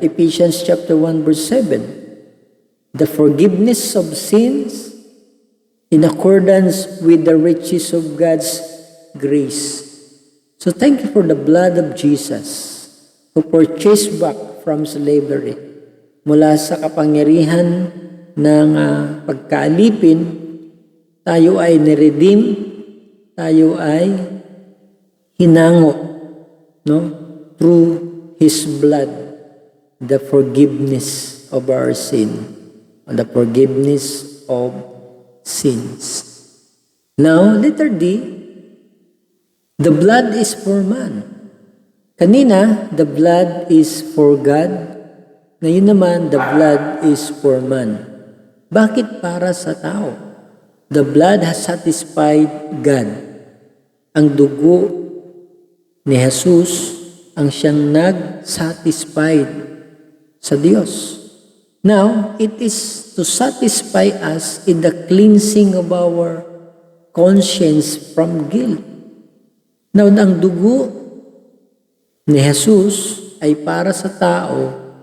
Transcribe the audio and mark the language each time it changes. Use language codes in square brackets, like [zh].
[en] Ephesians chapter 1 verse 7. The forgiveness of sins in accordance with the riches of God's grace. So thank you for the blood of Jesus who purchased back from slavery. [tl] Mula sa kapangyarihan ng pagkaalipin, tayo ay niredeem, tayo ay hinango, no? [en] Through His blood, the forgiveness of our sin, the forgiveness of sins. Now, letter D, the blood is for man. [tl] Kanina, [en] the blood is for God. [tl] Ngayon naman, [en] the blood is for man. [tl] Bakit para sa tao? [en] The blood has satisfied God. [tl] Ang dugo ni Jesus ang siyang nag-satisfied sa Diyos. [en] Now, it is to satisfy us in the cleansing of our conscience from guilt. [tl] Now, ang dugo ni Jesus ay para sa tao.